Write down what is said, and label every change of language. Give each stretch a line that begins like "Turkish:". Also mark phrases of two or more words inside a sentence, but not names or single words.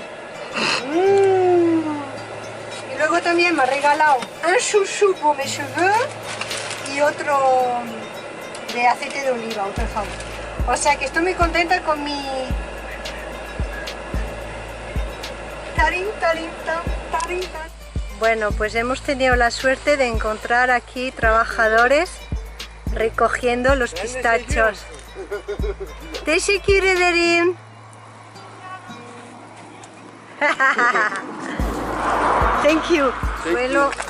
Spanish: Y luego también me ha regalado un
French: chouchou pour mes cheveux
Spanish: y otro de aceite de oliva, otro jabón. O sea que estoy muy contenta con mi... Bueno, pues hemos tenido la suerte de encontrar aquí trabajadores recogiendo los pistachos.
Turkish: Teşekkür ederim.
English: Thank you. Bueno.